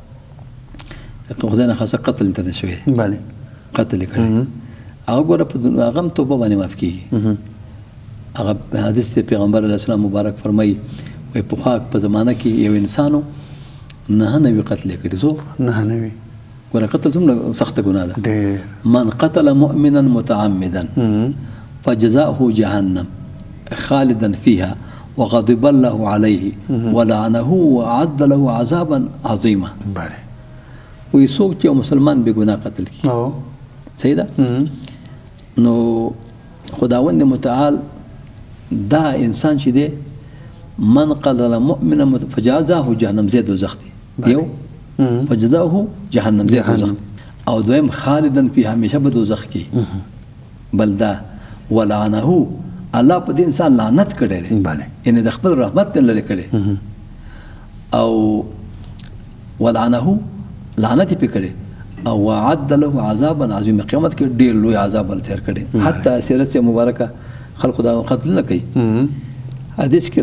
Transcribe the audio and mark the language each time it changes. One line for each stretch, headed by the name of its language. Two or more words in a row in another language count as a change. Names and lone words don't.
Pashto: خدای نه خاصه قتل ته نه شوی دی قتل یې کړی هغه ګوره هغه هم توبه باندې معاف کېږي هغه حدیث دی پیغمبر
Arabic: علیه السلام
Pashto: مبارک فرمایي وایي پخوا په زمانه کې یو انسانو 9 قتل یې کړي څو 9 ګوره قتل څومره سخته ګناه ده
Arabic: من قتل مؤمنا متعمدا فجزاؤه جهنم خالدا فيها وغضب الله عليه ولعنه وأعد له عذابا عظيما
Pashto: وی څوک چې مسلمان بې ګناه قتل کړي صحیح ده نو خداوند متعال دا انسان چې دی
Arabic: من قتل مؤمنا فجزاؤه جهنم
Pashto: زي دوزخ دی یو
Arabic: فجزاؤه جهنم
Pashto: زي دوزخ او دویم
Arabic: خالدن فی
Pashto: همیشه به دوزخ کې بل دا
Arabic: ولعنه الله
Pashto: په دې انسان لعنت کړی دی یعنی د خپل رحمت نه لرې کړی او ولعنه لعنت پې کړی او
Arabic: وعد له عذابا عظیما
Pashto: قیامت کې ډېر لوی عذاب ول تیر کړی حتی سیرت مبارکه خلق دا قتل نه کوي حدیث کې